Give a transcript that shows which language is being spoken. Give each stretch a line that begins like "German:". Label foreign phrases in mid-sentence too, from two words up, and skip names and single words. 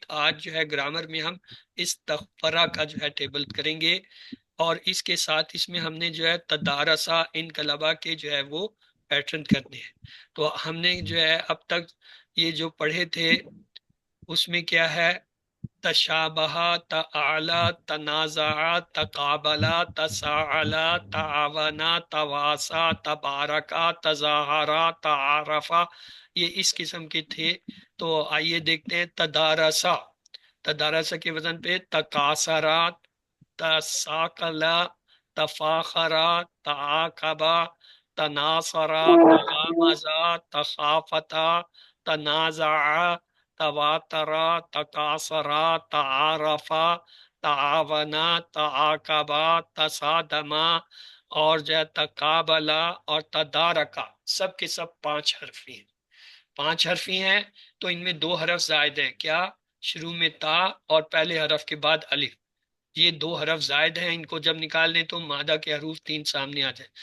Urdu: آج جو ہے گرامر میں ہم استغفرہ کا جو ہے ٹیبل کریں گے، اور اس کے ساتھ اس میں ہم نے جو ہے
Arabic: تدارسا انقلبہ
Urdu: کے جو ہے وہ پیٹرن کرنے ہیں۔ تو ہم نے جو ہے اب تک یہ جو پڑھے تھے اس میں کیا ہے،
Arabic: تشابہ، تعالی، تنازع، تقابلا، تساعلا، تعاونا، تواسا، تبارکا، تظاہرا، تعارفا،
Urdu: یہ اس قسم کے تھے۔ تو آئیے دیکھتے ہیں
Arabic: تدارسا، تدارسا
Urdu: کے وزن پہ
Arabic: تکاثرا، تساکلا، تفاخرا، تعاقبا، تناصرا، تغامزا، تخافتا، تنازعا، تواترا، تکاثرا، تعارفا، تعاونا، تعاقبا، تصادما،
Urdu: اور جو ہے تقابلا اور تدارکا، سب کے سب 5 حرفی ہیں۔ 5 حرفی ہیں تو ان میں 2 حرف زائد ہیں، کیا؟ شروع میں تا اور پہلے حرف کے بعد الف، یہ 2 حرف زائد ہیں، ان کو جب نکال دیں تو مادہ کے حروف 3 سامنے آ جائیں۔